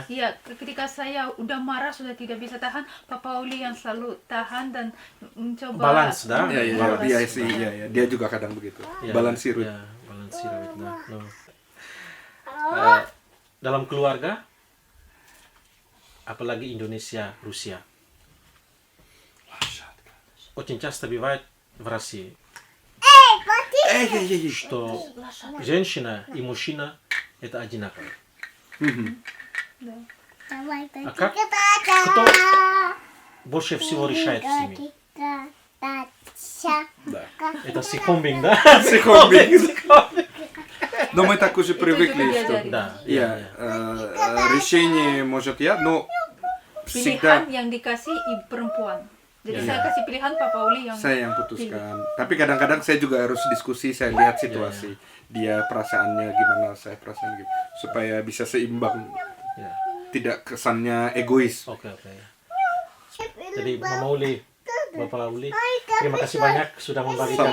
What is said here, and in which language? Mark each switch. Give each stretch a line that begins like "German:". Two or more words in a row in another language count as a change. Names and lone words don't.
Indonesian: Iya, ketika saya udah marah sudah tidak bisa tahan, Papa Uli yang selalu tahan dan mencoba Balance dah. Ya, Balance. dia sih, dia juga kadang begitu. Ya, Balansir. ya, balansir. Nah, no. Dalam keluarga, apalagi Indonesia, Rusia.
Russian: Очень часто бывает в России, что женщина и мужчина это одинаково. А как? Кто больше всего решает в семье? Да. Это сикомбинг, да? Сикомбинг. Сикомбинг. Но мы так уже привыкли,
Indonesian: juga
Russian: что
Indonesian: diajarin.
Russian: Да, я, решение может я, но
Indonesian: Pilihan
Russian: всегда
Indonesian: yang dikasih ibu perempuan. Jadi Iya. saya kasih pilihan Papa Uli yang saya yang putuskan. Tapi kadang-kadang saya juga harus diskusi, saya lihat situasi. Dia perasaannya gimana, saya perasaan gitu. Supaya bisa seimbang. Ya. Tidak kesannya egois. Oke. Jadi Mama Uli, Bapak Uli, terima kasih banyak sudah membagikan